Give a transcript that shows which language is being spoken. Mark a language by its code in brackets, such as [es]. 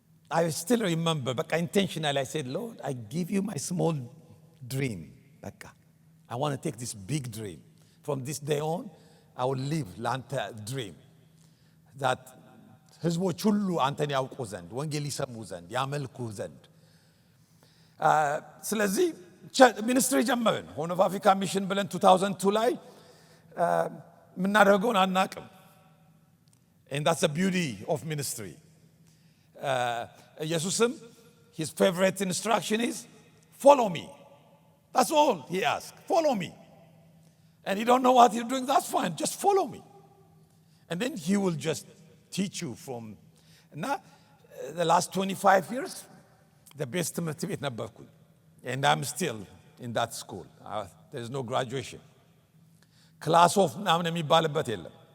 [en] I still remember በቃ intentionally I said Lord I give you my small dream በቃ I want to take this big dream from this day on I will live ለአንተ dream that [am] ህዝቦች ሁሉ አንተን ያውቁ ዘንድ ወንጌል ይሰሙ ዘንድ ያመልኩ ዘንድ። ስለዚህ ሚኒስትሪ ጀመርን። ሆርን ኦፍ አፍሪካ ሚሽን ብለን 2002 ላይ ምናደርገውን አናቅም። [en] And that's the beauty of ministry. ኢየሱስም his favorite instruction is follow me. That's all he asked. Follow me. And you don't know what you're doing, that's fine. Just follow me. And then he will just teach you from. Now, the last 25 years, the best [am] ትምህርት ቤት ነበርኩኝ. [en] And I'm still in that school. There's no graduation. [am] Class of ምናምን የሚባልበት የለም.